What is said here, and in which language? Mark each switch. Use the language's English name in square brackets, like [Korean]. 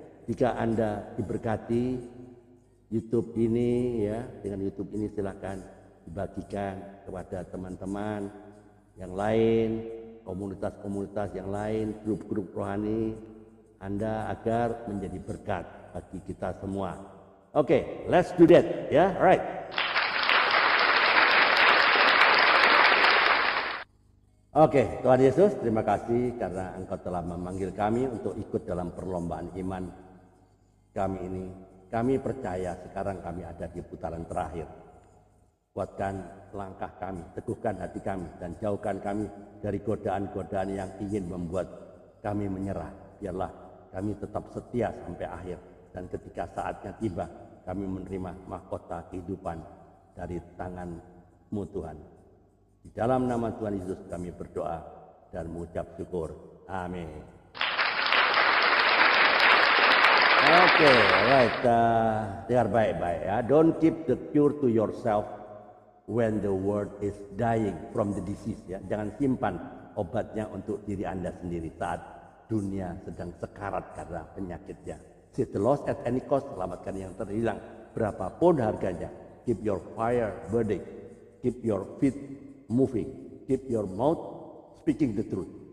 [Indonesian] Jika Anda diberkati YouTube ini ya, dengan YouTube ini silakan dibagikan kepada teman-teman yang lain, komunitas-komunitas yang lain, grup-grup rohani Anda, agar menjadi berkat bagi kita semua. [English] Oke, let's do that ya, right. [Indonesian] Oke, Tuhan Yesus, terima kasih karena Engkau telah memanggil kami untuk ikut dalam perlombaan iman kami ini. Kami percaya sekarang kami ada di putaran terakhir. Kuatkan langkah kami, teguhkan hati kami, dan jauhkan kami dari godaan-godaan yang ingin membuat kami menyerah. Biarlah kami tetap setia sampai akhir, dan ketika saatnya tiba, kami menerima mahkota kehidupan dari tangan-Mu Tuhan. Di dalam nama Tuhan Yesus kami berdoa dan mengucap syukur. Amin. Oke, right. Dengar baik-baik ya. [English] Don't keep the cure to yourself when the world is dying from the disease ya. [Indonesian] Jangan simpan obatnya untuk diri Anda sendiri saat dunia sedang sekarat karena penyakitnya. [English] Seek the lost at any cost, [Indonesian] selamatkan yang terhilang berapapun harganya. [English] Keep your fire burning, keep your feet moving, keep your mouth speaking the truth.